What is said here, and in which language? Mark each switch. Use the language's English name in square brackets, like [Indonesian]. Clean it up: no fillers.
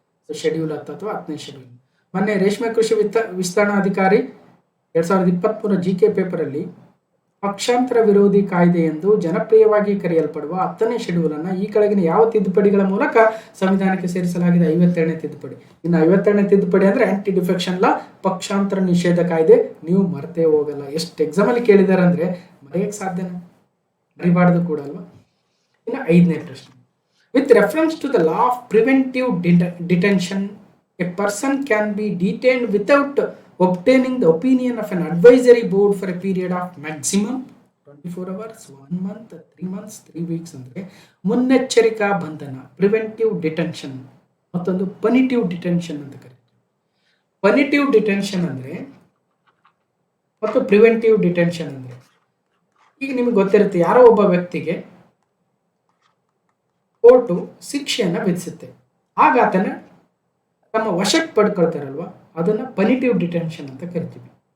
[Kannada] Schedule 10 ಅಥವಾ 10ನೇ schedule. ಮೊನ್ನೆ ರೇಷ್ಮೆ ಕೃಷಿ ವಿಸ್ತರಣಾಧಿಕಾರಿ 2023 GK ಪೇಪರ್ ಅಲ್ಲಿ ಪಕ್ಷಾಂತರ ವಿರೋಧಿ ಕಾಯ್ದೆ ಎಂದು ಜನಪ್ರಿಯವಾಗಿ ಕರೆಯಲ್ಪಡುವ 10ನೇ ಶೆಡ್ಯೂಲ್ ಅನ್ನ ಈ ಕೆಳಗಿನ ಯಾವ ತಿದ್ದುಪಡಿಗಳ ಮೂಲಕ ಸಂವಿಧಾನಕ್ಕೆ ಸೇರಿಸಲಾಗಿದೆ? 52ನೇ ತಿದ್ದುಪಡಿ. ಇನ್ನು 52ನೇ ತಿದ್ದುಪಡಿ ಅಂದ್ರೆ ಆಂಟಿ ಡಿಫೆಕ್ಷನ್ ಲಾ, ಪಕ್ಷಾಂತರ ನಿಷೇಧ ಕಾಯ್ದೆ. ನೀವು ಮರ್ತೇ ಹೋಗಲ್ಲ. ಎಷ್ಟು ಎಕ್ಸಾಮ್ ಅಲ್ಲಿ ಕೇಳಿದಾರೆ ಅಂದ್ರೆ ಮರೆಯಕ್ಕೆ ಸಾಧ್ಯನಾ? ಮರಿಬಾರ್ದು ಕೂಡ ಅಲ್ವಾ. ಇನ್ನು 5ನೇ ಪ್ರಶ್ನೆ, [English] with reference to the law of preventive detention, a person can be detained without obtaining the opinion of an advisory board for a period of maximum 24 hours, 1 month, 3 months, 3 weeks [Kannada] ಅಂದ್ರೆ ಮುನ್ನೆಚ್ಚರಿಕಾ ಬಂಧನ, ಪ್ರಿವೆಂಟಿವ್ ಡಿಟೆನ್ಷನ್. ಮತ್ತೊಂದು ಪನಿಟಿವ್ detention ಅಂತ ಕರೀತಾರೆ. ಪನಿಟಿವ್ detention ಅಂದ್ರೆ ಮತ್ತು preventive detention ಅಂದ್ರೆ, ಈಗ ನಿಮಗೆ ಗೊತ್ತಿರುತ್ತೆ, ಯಾರೋ ಒಬ್ಬ ವ್ಯಕ್ತಿಗೆ ಕೋರ್ಟು ಶಿಕ್ಷೆಯನ್ನ ವಿಧಿಸುತ್ತೆ, ಆಗ ಆತನ ತಮ್ಮ ವಶಕ್ಕೆ ಪಡ್ಕೊಳ್ತಾರಲ್ವ, ಅದನ್ನ ಪನಿಟಿವ್ ಡಿಟೆನ್ಷನ್ ಅಂತ ಕರಿತೀವಿ.